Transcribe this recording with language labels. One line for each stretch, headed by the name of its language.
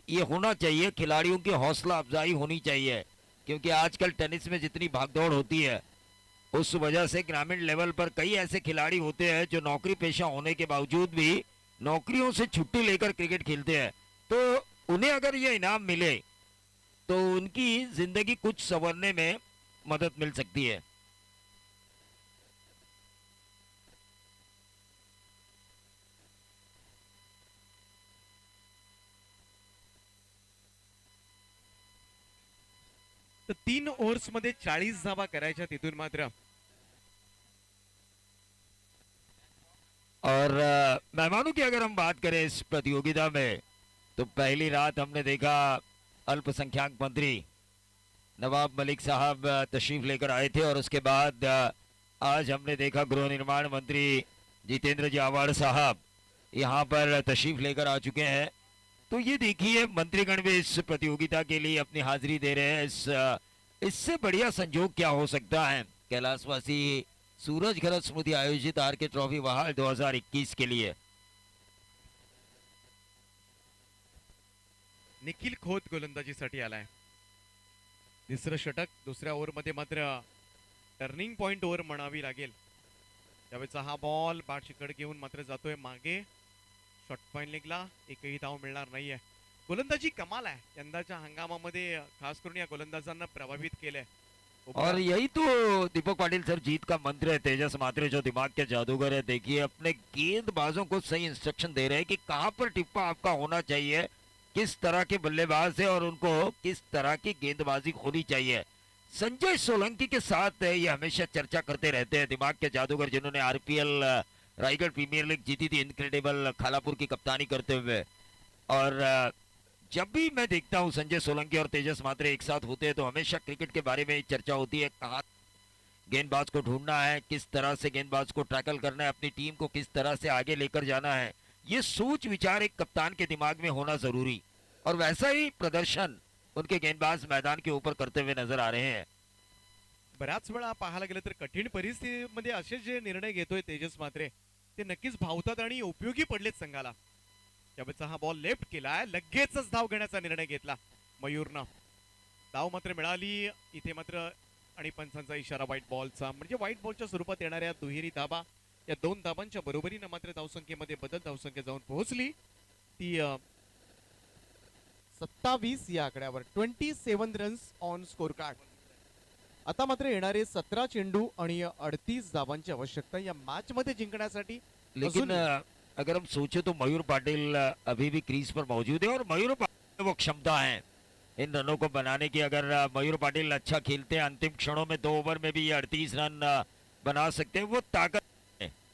Hindi: ये होना चाहिए, खिलाड़ियों की हौसला अफजाई होनी चाहिए, क्योंकि आजकल टेनिस में जितनी भागदौड़ होती है उस वजह से ग्रामीण लेवल पर कई ऐसे खिलाड़ी होते हैं जो नौकरी पेशा होने के बावजूद भी नौकरियों से छुट्टी लेकर क्रिकेट खेलते हैं. तो उन्हें अगर ये इनाम मिले तो उनकी जिंदगी कुछ संवरने में मदद मिल सकती है।
Marathi: तर 3 ओव्हर्स मध्ये 40 धावा करायच्या, तिथून मात्र
Hindi: और मेहमानों की अगर हम बात करें इस प्रतियोगिता में, तो पहली रात हमने देखा अल्पसंख्यक मंत्री नवाब मलिक साहब तशरीफ लेकर आए थे, और उसके बाद आज हमने देखा गृह निर्माण मंत्री जितेंद्र जी आवाड़ साहब यहाँ पर तशरीफ लेकर आ चुके हैं। तो ये देखिए, मंत्रीगण भी इस प्रतियोगिता के लिए अपनी हाजिरी दे रहे हैं। इससे बढ़िया संजोग क्या हो सकता है कैलाशवासी सूरज घरत स्मृति आयोजित आर के ट्रॉफी बहाल 2021 के लिए।
Marathi: निखिल खोत गोलंदाजीसाठी आलाय। तिसरं षटक दुसऱ्या ओव्हरमध्ये मात्र टर्निंग पॉइंट ओव्हर म्हणावी लागेल। त्यावेळेचा हा बॉल बॅट चिकट घेऊन मात्र जातोय मागे, शॉट पॉइंट निघला, एकही धाव मिळणार नाहीये। गोलंदाजी कमाल आहे, यंदाच्या हंगामामध्ये खास करून या गोलंदाजांना प्रभावित केलंय।
Hindi: और यही तो दीपक पाटिल सर जीत का मंत्र है। तेजस मात्रे जो दिमाग के जादूगर है, देखिए अपने गेंदबाजों को सही इंस्ट्रक्शन दे रहे हैं कि कहां पर टिप्पा आपका होना चाहिए, किस तरह के बल्लेबाज है और उनको किस तरह की गेंदबाजी होनी चाहिए। संजय सोलंकी के साथ ये हमेशा चर्चा करते रहते हैं, दिमाग के जादूगर जिन्होंने आरपीएल रायगढ़ प्रीमियर लीग जीती थी इनक्रेडिबल खालापुर की कप्तानी करते हुए। और जब भी मैं देखता हूं संजय सोलंकी और तेजस मात्रे एक साथ होते हैं तो हमेशा क्रिकेट के बारे में चर्चा होती है, कहाँ गेंदबाज को ढूंढना है, किस तरह से गेंदबाज को टैकल करना है, अपनी टीम को किस तरह से आगे लेकर जाना है। ये सोच विचार एक कप्तान के दिमाग में होना जरूरी, और वैसा ही प्रदर्शन उनके गेंदबाज मैदान के ऊपर करते हुए नजर आ रहे हैं।
Marathi: बऱ्याच वेळा पाहायला गेलं तर कठीण परिस्थितीमध्ये असे जे निर्णय घेतोय तेजस मात्रे ते नक्कीच भावतात आणि उपयोगी पडलेत संघाला। त्यावेळेचा हा बॉल लेफ्ट केलाय, लगेचच धाव घेण्याचा निर्णय घेतला मयूरनं। धाव मात्र मिळाली इथे मात्र, आणि पंचांचा इशारा व्हाईट बॉलचा, म्हणजे व्हाईट बॉलच्या स्वरूपात येणाऱ्या दुहेरी धाबा या 2 धाबांच्या बरोबरीनं मात्र धावसंख्येमध्ये बदल, धावसंख्या जाऊन पोहोचली ती 27 या आकड्यावर, 27
English: Runs on score card.
Marathi: आता मात्र येणारे 17 चेंडू आणि 38 धावांची आवश्यकता या मॅच मध्ये जिंकण्यासाठी।
Hindi: लेकिन अगर हम सोचे तो मयूर पाटिल अभी भी क्रीज पर मौजूद है, और मयूर पाटिल में वो क्षमता है इन रनों को बनाने की। अगर मयूर पाटिल अच्छा खेलते हैं, अंतिम क्षणों में 2 ओवर में भी ये 38 रन बना सकते हैं, वो ताकत है।